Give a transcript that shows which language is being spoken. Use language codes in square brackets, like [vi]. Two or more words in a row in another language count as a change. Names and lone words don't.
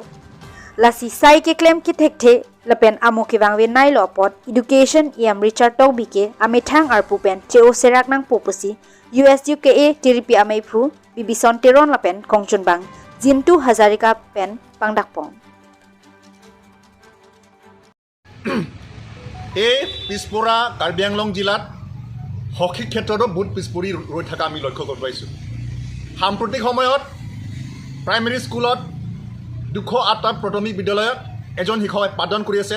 [mjw] Lasi sai ke claim ke thekte lapen amuke wangve nai lo pot education iam Richard tok bi ke amethang arpu pen cheo serak nang popusi USUKA tiripi ameipu bibison teron lapen kongchun bang jintu hazarika pen pangdak pong. [as] পিছপৰা কাৰ্বি আংলং জিলাত হকী ক্ষেত্ৰতো বহুত পিছপৰি ৰৈ থকা আমি লক্ষ্য কৰিব পাৰিছোঁ। সাম্প্ৰতিক সময়ত [en] primary school [as] 208টা প্ৰাথমিক বিদ্যালয়ত এজন শিক্ষকে পাঠদান কৰি আছে।